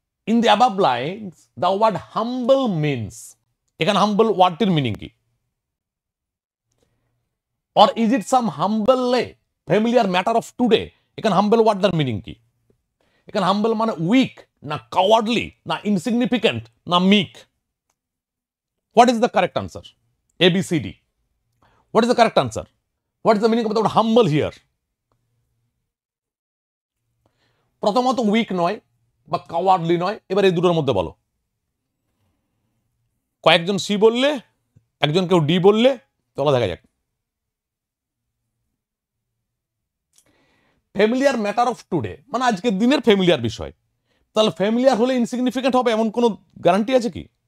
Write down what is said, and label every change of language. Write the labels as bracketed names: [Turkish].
[English] in the above lines the word humble means, [Bangla] এখানে হাম্বল ওয়ার্ডটির meaning কি? [English] or is it some humble লে familiar matter of today, [Bangla] এখানে হাম্বল ওয়ার্ডটার meaning কি? এখানে হাম্বল মানে উইক না কাওয়ার্ডলি না ইনসিগনিফিকেন্ট না মিক? [English] What is the correct answer? ABCD. What is the correct answer? What is the meaning of the word humble here? [Bangla] প্রথমত week নয় বা কাওয়ার্ডলি নয়, এবার এই দুটোর মধ্যে বলো। কয়েকজন সি বললে, একজন কেউ ডি বললে, চলো দেখা যাক। ফ্যামিলিয়ার ম্যাটার অফ টুডে মানে আজকের দিনের ফ্যামিলিয়ার বিষয়, তাহলে ফ্যামিলিয়ার হলে ইনসিগনিফিকেন্ট হবে এমন কোনো গ্যারান্টি আছে কি?